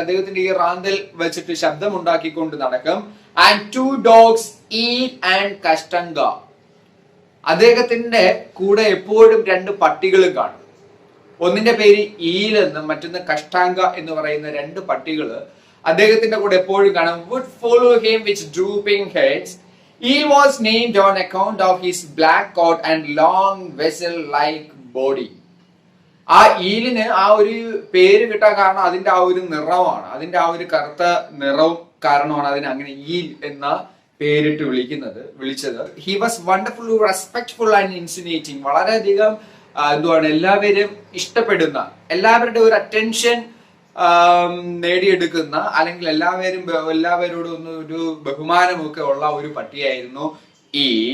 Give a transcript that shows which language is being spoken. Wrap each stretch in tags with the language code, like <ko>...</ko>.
<ml>അദ്ദേഹത്തിന്റെ ഈ റാന്തൽ വെച്ചിട്ട് ശബ്ദം ഉണ്ടാക്കിക്കൊണ്ട് നടക്കും.</ml> <en>And 2 dogs eat and Kashtanka.</en> <ml>അദ്ദേഹത്തിന്റെ കൂടെ എപ്പോഴും 2 പട്ടികളും കാണും. ഒന്നിന്റെ പേര് ഈൽ എന്നും മറ്റൊന്ന് കഷ്ടാംഗ എന്ന് പറയുന്ന 2 പട്ടികള് അദ്ദേഹത്തിന്റെ കൂടെ എപ്പോഴും കാണാം.</ml> <en>would follow him with drooping heads. He was named on account of his black coat and long vessel-like body.</en> <ml>ആ ഈലിന് ആ ഒരു പേര് കിട്ടാൻ കാരണം അതിന്റെ ആ ഒരു നിറമാണ്, അതിന്റെ ആ ഒരു കറുത്ത നിറവും കാരണമാണ് അതിന് അങ്ങനെ ഈൽ എന്ന പേരിട്ട് വിളിച്ചത്.</ml> <en>He was wonderfully respectful and insinuating.</en> <ml>വളരെയധികം എല്ലാവരും ഇഷ്ടപ്പെടുന്ന, എല്ലാവരുടെ ഒരു അറ്റൻഷൻ നേടിയെടുക്കുന്ന, അല്ലെങ്കിൽ എല്ലാവരോടും ഒന്ന് ഒരു ബഹുമാനമൊക്കെ ഉള്ള ഒരു പട്ടിയായിരുന്നു ഈ.</ml>